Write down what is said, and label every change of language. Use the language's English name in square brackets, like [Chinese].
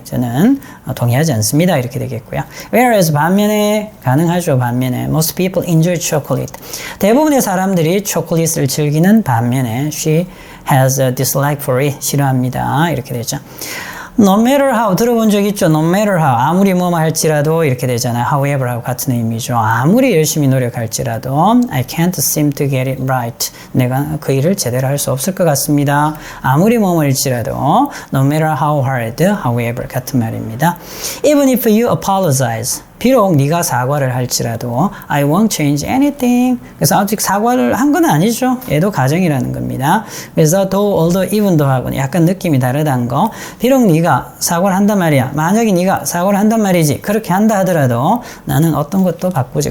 [Korean] 저는 동의하지 않습니다. 이렇게 되겠고요. Whereas 반면에 가능하죠. 반면에 [English] most people enjoy chocolate. [Korean] 대부분의 사람들이 초콜릿을 즐기는 반면에 [English] she has a dislike for it. [Korean] 싫어합니다. 이렇게 되죠. No matter how 들어본 적 있죠? No matter how 아무리 뭐뭐 할지라도 이렇게 되잖아요. However 하고 같은 의미죠. 아무리 열심히 노력할지라도 [English] I can't seem to get it right. [Korean] 내가 그 일을 제대로 할 수 없을 것 같습니다. 아무리 뭐뭐일지라도 No matter how hard, however 같은 말입니다. [English] Even if you apologize. [Korean] 비록 네가 사과를 할지라도 [English] I won't change anything. [Korean] 그래서 아직 사과를 한 건 아니죠. 얘도 가정이라는 겁니다. 그래서 though, although, even though 하고는 약간 느낌이 다르다는 거. 비록 네가 사과를 한단 말이야. 만약에 네가 사과를 한단 말이지. 그렇게 한다 하더라도 나는 어떤 것도 바꾸지.